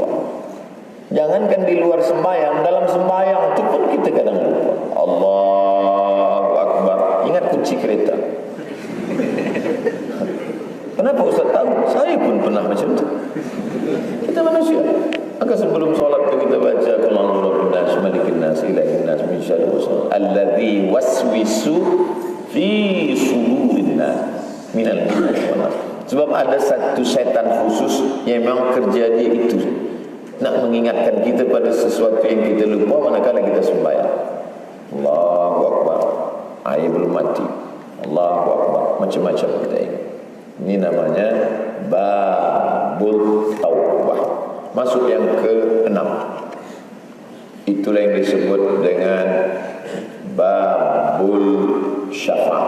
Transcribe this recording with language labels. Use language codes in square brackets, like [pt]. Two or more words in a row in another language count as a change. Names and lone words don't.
[ms] Jangankan di luar sembahyang, dalam sembahyang itu pun kita kadang lupa. [ar] الله أكبر. [ms] Ingat kunci kereta. Kenapa Ustaz tahu? Saya pun pernah macam itu. Kita manusia. Maka sebelum solat kita baca [ar] قل أعوذ برب الناس ملك الناس إله الناس من شر وسواس الذي يوسوس في صدور الناس من الجنة والناس. [ms] Sebab ada satu setan khusus yang memang kerja dia itu, nak mengingatkan kita pada sesuatu yang kita lupa manakala kita sembahyang. [ar] الله أكبر. [ms] Air belum mati. [ar] الله أكبر. [ms] Macam-macam kita ingat. Ini namanya [ar] باب التوبة. [ms] Masuk yang ke-6. Itulah yang disebut dengan [ar] باب الشفاعة.